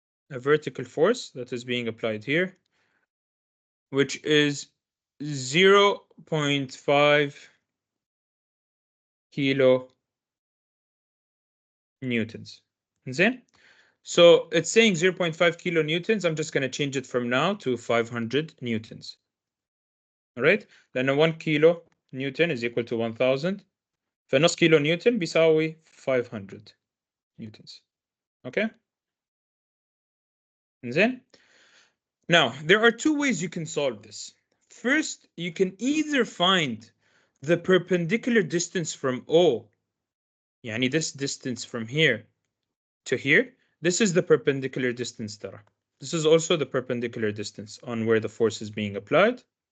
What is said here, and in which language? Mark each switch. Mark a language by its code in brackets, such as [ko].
[en] A vertical force that is being applied here, which is 0.5 kilo newtons. [ar] زين? [en] So it's saying 0.5 kilo newtons. I'm just going to change it from now to 500 newtons. All right? لأن 1 kilo newton is equal to 1000. [ar] فنص كيلو نيوتن بيساوي 500 newtons. [en] Okay? [ar] زين? [en] Now, there are two ways you can solve this. First, you can either find the perpendicular distance from O, يعني this distance from here to here. This is the perpendicular distance ترى. This is also the perpendicular distance on where the force is being applied.